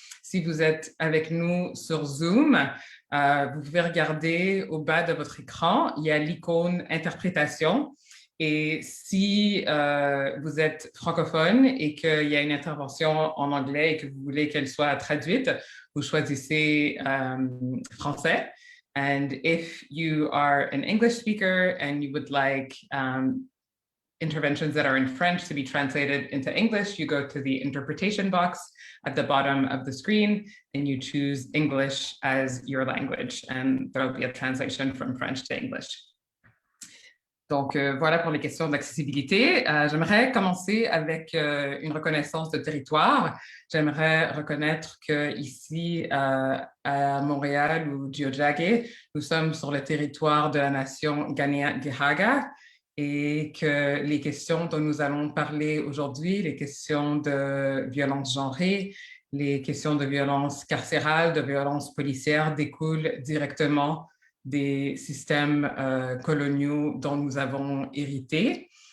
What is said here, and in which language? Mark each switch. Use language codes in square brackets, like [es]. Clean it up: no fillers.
[fr] Si vous êtes avec nous sur Zoom, vous pouvez regarder au bas de votre écran, il y a l'icône interprétation. Et si vous êtes francophone et qu'il y a une intervention en anglais et que vous voulez qu'elle soit traduite, vous choisissez français. [en] And if you are an English speaker and you would like interventions that are in French to be translated into English, you go to the interpretation box at the bottom of the screen and you choose English as your language. And there will be a translation from French to English. [fr] Donc, voilà pour les questions d'accessibilité. J'aimerais commencer avec une reconnaissance de territoire. J'aimerais reconnaître qu'ici, à Montréal ou Tiohtià:ke, nous sommes sur le territoire de la nation Kanien'kehá:ka et que les questions dont nous allons parler aujourd'hui, les questions de violence genrée, les questions de violence carcérale, de violence policière découlent directement des systèmes coloniaux dont nous avons hérité.